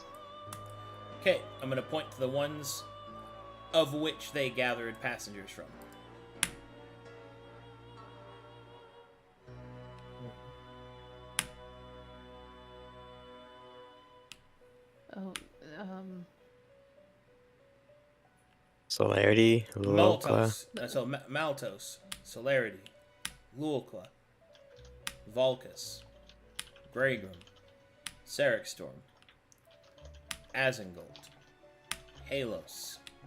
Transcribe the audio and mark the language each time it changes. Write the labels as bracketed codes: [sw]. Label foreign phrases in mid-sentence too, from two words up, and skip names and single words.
[en] Okay, I'm gonna point to the ones of which they gathered passengers from. Oh, Solarity, Lulokla. Maltos. So Maltos, Celerity, Lulkla, Vulcus, Gragram, Sarexstorm, Azengold, Halos,